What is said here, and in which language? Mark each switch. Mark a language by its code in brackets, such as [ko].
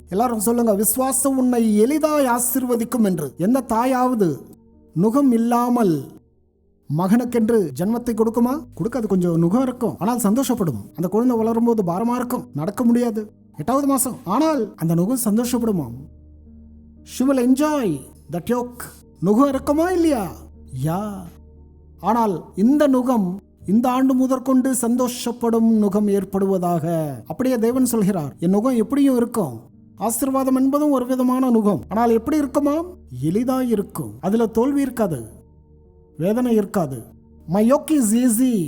[ta] எல்லாரும் சொல்லுங்க, விசுவாசம் உன்னை எளிதாய் ஆசீர்வதிக்கும் என்று. எந்த தாயாவது நுகம் இல்லாமல் மகனுக்கென்று ஜன்மத்தை கொடுக்குமா? கொடுக்காது. கொஞ்சம் நுகம் இருக்கும், ஆனால் சந்தோஷப்படும். அந்த குழந்தை வளரும் போது பாரமா இருக்கும், நடக்க முடியாது, 8வது மாசம், ஆனால் அந்த நுகம் சந்தோஷப்படுமாம். [en] She will enjoy that yoke. [ta] நுகம் இருக்குமா இல்லையா? யா. ஆனால் இந்த நுகம் இந்த ஆண்டு முதற்கொண்டு சந்தோஷப்படும் நுகம் ஏற்படுவதாக. அப்படியே தேவன் சொல்கிறார், என் நுகம் எப்படியும் இருக்கும். ஆசீர்வாதம் என்பதும் ஒரு விதமான நுகம், ஆனால் எப்படி இருக்குமா? எளிதாய் இருக்கும். அதுல தோல்வி இருக்காது, வேதனை இருக்காது. [en] My yoke is easy.